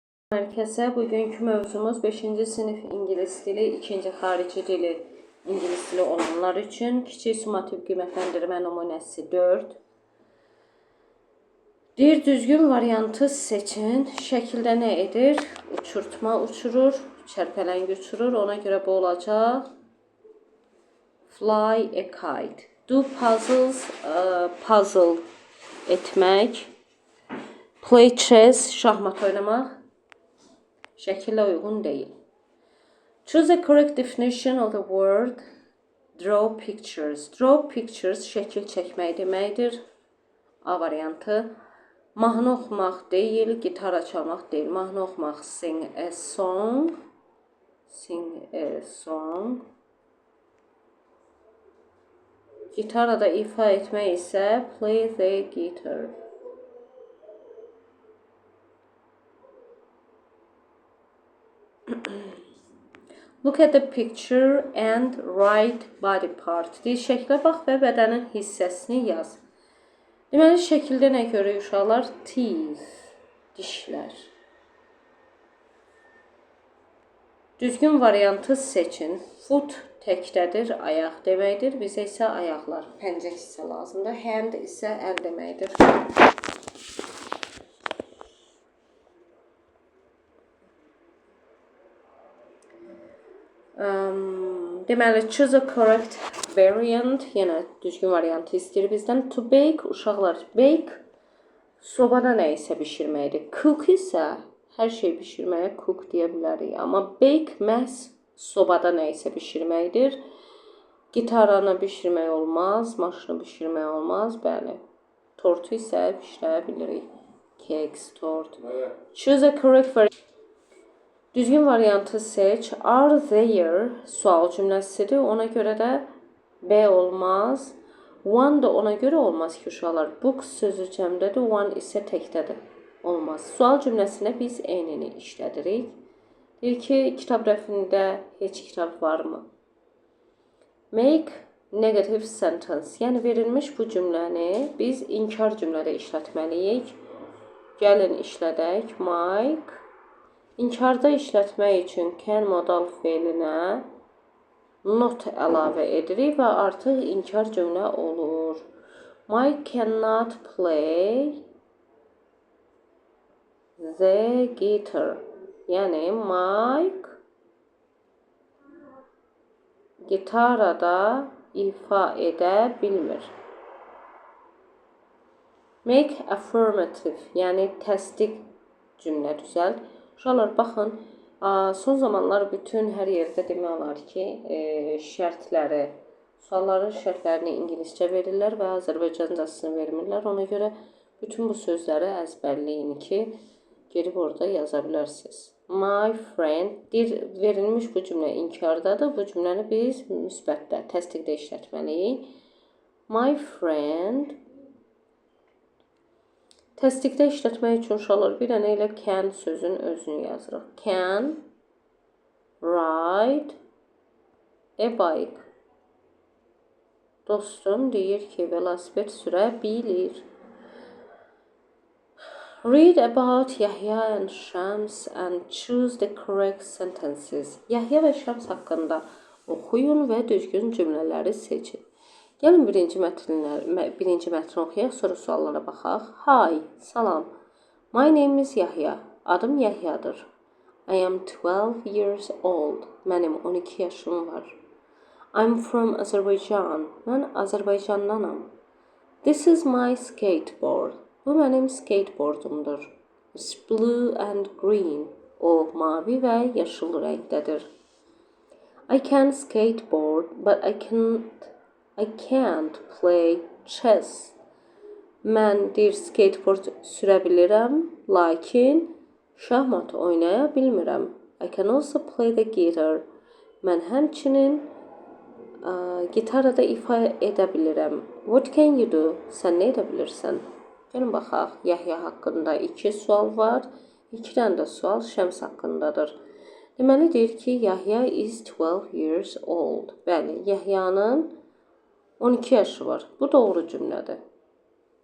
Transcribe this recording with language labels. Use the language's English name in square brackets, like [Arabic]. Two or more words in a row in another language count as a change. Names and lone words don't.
[Azerbaijani] Herkese bugünkü mövzumuz 5-ci sinif ingilis dili, 2-ci xarici dili ingilis dili olanlar üçün kiçik summativ qiymətləndirmə nümunəsi 4. Deyir, düzgün variantı seçin. Şəkildə nə edir? Uçurtma uçurur, çərpələng uçurur. Ona görə bu olacaq. [English] Fly a kite. Do puzzles, [Azerbaijani] puzzle etmək. [English] Play chess, [Azerbaijani] şahmat oynamaq. Şəkillə uyğun deyil. [English] Choose the correct definition of the word draw pictures. Draw pictures [Azerbaijani] şəkil çəkmək deməkdir. A variantı. Mahnı oxumaq deyil, gitara çalmaq deyil. Mahnı oxumaq [English] sing a song. Sing a song. [Azerbaijani] Gitarada ifa etmək isə [English] play the guitar. Look at the picture and write body part. [Azerbaijani] Deyir, şəklə bax və bədənin hissəsini yaz. Deməli, şəkildə nə görürük uşaqlar? Teeth, dişlər. Düzgün variantı seçin. Foot təkdədir, ayaq deməkdir. Bizə isə ayaqlar, pəncək hissə lazımdır. Hand isə əl deməkdir. Deməli, [English] choose a correct variant. [Azerbaijani] Yenə düzgün variantı istəyir bizdən. [English] To bake, [Azerbaijani] uşaqlar, bake sobada nə isə bişirməkdir. Cook isə hər şey bişirməyə cook deyə bilərik. Amma bake məhz sobada nə isə bişirməkdir. Gitaranı bişirmək olmaz, maşını bişirmək olmaz. Bəli, tortu isə bişirə bilirik. Cakes, tort. [English] Choose a correct variant. [Azerbaijani] Düzgün variantı seç. [English] Are there [Azerbaijani] sual cümləsidir. Ona görə də B olmaz. One da ona görə olmaz ki, uşaqlar. Book sözü cəmdədir. One isə təkdədir. Olmaz. Sual cümləsində biz eynini işlədirik. Deyir ki, kitab rəfində heç kitab varmı? [English] Make negative sentence. [Azerbaijani] Yəni, verilmiş bu cümləni biz inkar cümlədə işlətməliyik. Gəlin işlədək. Mike. İnkarda işlətmək üçün can modal feilinə not əlavə edirik və artıq inkar cümlə olur. [English] Mike cannot play the guitar. [Azerbaijani] Yəni, Mike gitarada ifa edə bilmir. [English] Make affirmative, [Azerbaijani] yəni təsdiq cümlə düzəlt. Uşaqlar, baxın, son zamanlar bütün hər yerdə demək olar ki, şərtləri, sualların şərtlərini ingiliscə verirlər və Azərbaycancasını vermirlər. Ona görə bütün bu sözləri əzbərləyin ki, gedib orada yaza bilərsiniz. [English] My friend, [Azerbaijani] verilmiş bu cümlə inkardadır. Bu cümləni biz müsbətdə, təsdiqdə işlətməliyik. [English] My friend. [Azerbaijani] Təsdiqdə işlətmək üçün uşaqlar bir dənə ilə can sözün özünü yazırıq. [English] Can ride a bike. [Azerbaijani] Dostum deyir ki, velosiped sürə bilir. [English] Read about Yahya and Shams and choose the correct sentences. [Azerbaijani] Yahya və Shams haqqında oxuyun və düzgün cümlələri seçin. Gəlin birinci mətni oxuyaq, sonra suallara baxaq. Hi, salam. [English] My name is Yahya. [Azerbaijani] Adım Yahyadır. [English] I am 12 years old. [Azerbaijani] Mənim 12 yaşım var. [English] I'm from Azerbaijan. [Azerbaijani] Mən Azərbaycandanam. [English] This is my skateboard. [Azerbaijani] Bu mənim skateboardumdur. [English] It's blue and green. [Azerbaijani] O, mavi və yaşıl rəngdədir. [English] I can skateboard, but I can't play chess. [Azerbaijani] Mən skateboard sürə bilirəm, lakin şahmat oynaya bilmirəm. [English] I can also play the guitar. [Azerbaijani] Mən həmçinin gitarada ifa edə bilirəm. [English] What can you do? [Azerbaijani] Sən nə edə bilirsən? Gəlin baxaq. Yahya haqqında 2 sual var. 2 dənə də sual Şəms haqqındadır. Deməli deyir ki, [English] Yahya is 12 years old. [Azerbaijani] Bəli, Yahyanın 12 yaşı var. Bu doğru cümlədir.